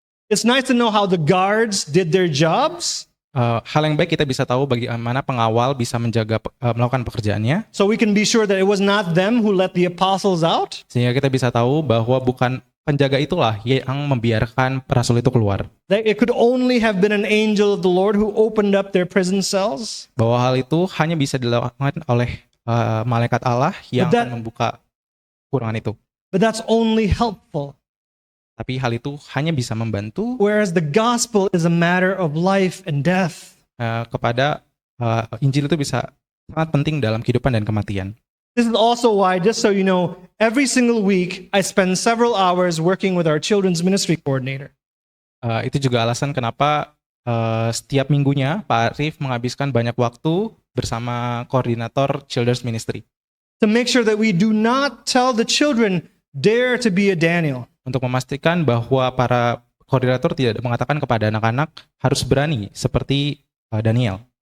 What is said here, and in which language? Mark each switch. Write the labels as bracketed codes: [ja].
[en] It's nice to know how the guards did their jobs, [id] Hal yang baik kita bisa tahu bagaimana pengawal bisa melakukan pekerjaannya, [en] so we can be sure that it was not them who let the apostles out. [id] sehingga kita bisa tahu bahwa bukan penjaga itulah yang membiarkan rasul itu keluar. [en] That it could only have been an angel of the Lord who opened up their prison cells. [id] Bahwa hal itu hanya bisa dilakukan oleh malaikat Allah yang [en] But that- [id] akan membuka kurungan itu. [en] But that's only helpful. [id] Tapi hal itu hanya bisa membantu [en] Whereas the gospel is a matter of life and death. [id] kepada Injil itu bisa sangat penting dalam kehidupan dan kematian. [en] This is also why, just so you know, every single week I spend several hours working with our children's ministry coordinator. [id] Itu juga alasan kenapa setiap minggunya Pak Arif menghabiskan banyak waktu bersama koordinator Children's Ministry [en] To make sure that we do not tell the children, dare to be a Daniel. [id] untuk memastikan bahwa para koordinator tidak mengatakan kepada anak-anak harus berani seperti Daniel.